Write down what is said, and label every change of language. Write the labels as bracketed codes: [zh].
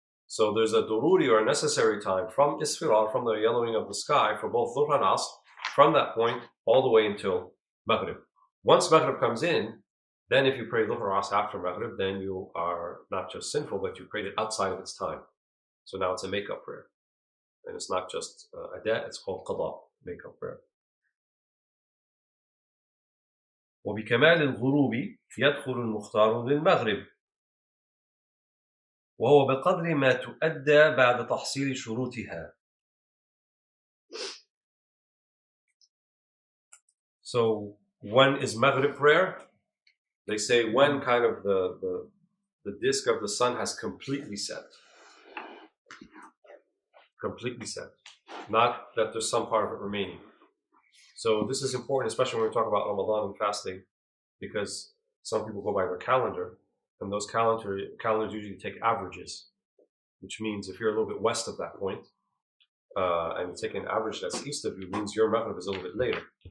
[en] So there's a dururi or a necessary time from isfirar, from the yellowing of the sky for both dhuhr and asr, from that point all the way until maghrib. Once maghrib comes in, then if you pray dhuhr or asr after maghrib, then you are not just sinful, but you prayed it outside of its time. So now it's a make-up prayer. And it's not just adat, it's called qada, make-up prayer. [ar] وبكمال الغروب يدخل المختار للمغرب وهو بقدر ما تؤدى بعد تحصيل شروطها. [en] So when is Maghrib prayer? They say when kind of the disk of the sun has completely set. Completely set. Not that there's some part of it remaining. So this is important, especially when we talk about Ramadan and fasting, because some people go by their calendar, and those calendars usually take averages, which means if you're a little bit west of that point, and you take an average that's east of you, means your Maghrib is a little bit later.